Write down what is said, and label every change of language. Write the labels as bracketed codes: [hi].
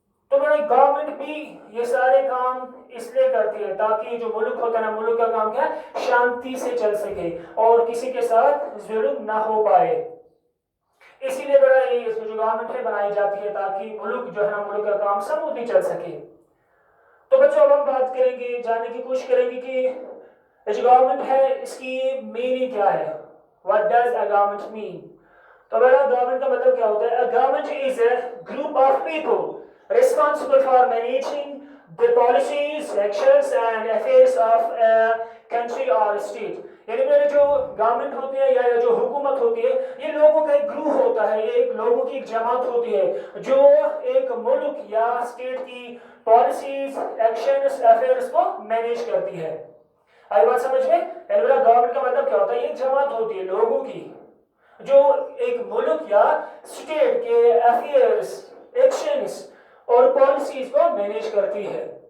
[ur] تو میرا گورنمنٹ بھی یہ سارے کام اس لیے کرتی ہے تاکہ جو ملک ہوتا ہے نا، ملک کا کام کیا ہے، شانتی سے چل سکے اور کسی کے ساتھ ظلم نہ ہو پائے. اسی لیے بڑا یہ جو گورنمنٹ ہے بنائی جاتی ہے تاکہ ملک جو ہے نا، ملک کا کام سموتھلی چل سکے. تو بچوں اب ہم بات کریں گے، جاننے کی کوشش کریں گے کہ جو گورنمنٹ ہے اس کی میننگ کیا ہے. [en] What does a government mean؟ [ur] تو بڑا گورنمنٹ کا مطلب کیا ہوتا ہے؟ [en] A government is a group of people responsible for managing the policies, actions and affairs of a country or state. [ur] یعنی میرے جو گورنمنٹ ہوتی ہے یا جو حکومت ہوتی ہے یہ لوگوں کا ایک گروہ ہوتا ہے، یہ ایک لوگوں کی ایک جماعت ہوتی ہے جو ایک ملک یا اسٹیٹ کی پالیسیز، ایکشنز، افیئرز کو مینیج کرتی ہے. آئی بات سمجھ میں؟ یعنی میرا گورنمنٹ کا مطلب کیا ہوتا ہے؟ یہ ایک جماعت ہوتی ہے لوگوں کی جو ایک ملک یا اسٹیٹ کے افیئرز، ایکشنز اور پالیسیز کو مینیج کرتی ہے.